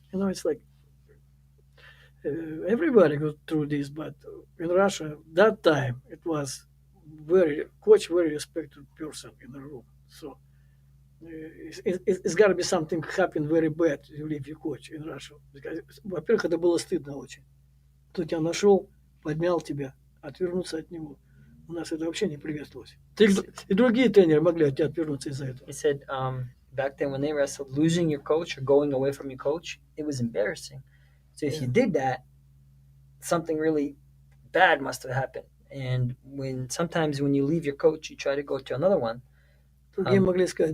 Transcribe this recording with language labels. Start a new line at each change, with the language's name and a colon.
English: It's like everybody goes through this, but in Russia that time it was very respected person in the room. So it's got to be something happen very bad you leave your coach in Russia. Because,
Russian: во-первых, это было стыдно очень. Кто тебя нашел, поднял тебя, отвернуться от него. У нас это вообще не приветствовалось. И другие тренеры могли от тебя отвернуться из-за этого.
English: He said back then when they wrestled, losing your coach or going away from your coach, it was embarrassing. So if you did that, something really bad must have happened. And sometimes when you leave your coach, you try to go to another one.
Russian: Другие могли сказать,